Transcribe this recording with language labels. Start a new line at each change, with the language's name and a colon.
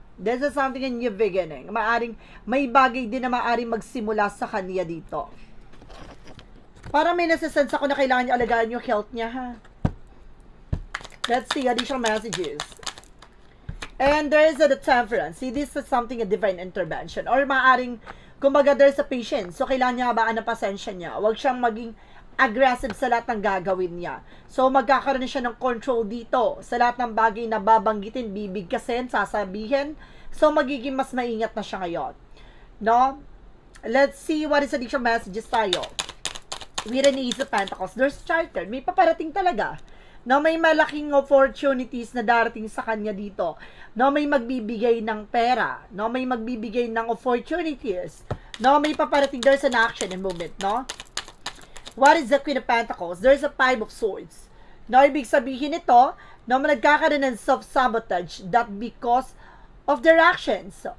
English: This is something in new beginning.
Filipino: Maaring may bagay din na maaring magsimula sa kanya dito. Para may nasisense ako na kailangan niya alagaan yung health niya, ha.
English: Let's see additional messages. And there is a temperance. See, this is something a divine intervention. Or
Filipino: maaring, kumbaga
English: there's a patience.
Filipino: So, kailangan niya habaan ng pasensya niya. Huwag siyang maging aggressive sa lahat ng gagawin niya. So, magkakaroon siya ng control dito sa lahat ng bagay na babanggitin, bibigkasin, sasabihin. So, magiging mas maingat na siya ngayon. No?
English: Let's see what is additional messages tayo. With an Ace of Pentacles, there's charter.
Filipino: May paparating talaga. No, may malaking opportunities na darating sa kanya dito. No, may magbibigay ng pera. No, may magbibigay ng opportunities. No, may paparating.
English: There's an action and movement, no? What is the Queen of Pentacles? There's a Five of Swords.
Filipino: No, ibig sabihin ito, no, nagkakaroon ng
English: self-sabotage that because of their actions.